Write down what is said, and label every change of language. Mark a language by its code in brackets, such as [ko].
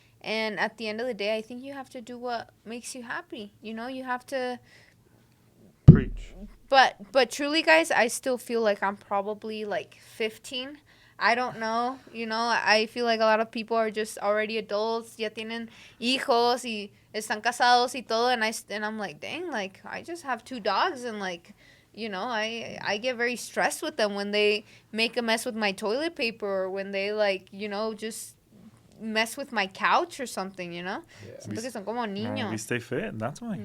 [en] And at the end of the day, I think you have to do what makes you happy. You have to. preach. But truly, guys, I still feel like I'm probably like 15. I don't know. I feel like a lot of people are just already adults. [es] Ya tienen hijos y están casados y todo. [en] And I'm like, dang, like I just have 2 dogs, and like, I get very stressed with them when they make a mess with my toilet paper, or when they like, just mess with my couch or something, Yeah. [es] Siento que son como [en] We [es] niños. [en] stay fit. That's why.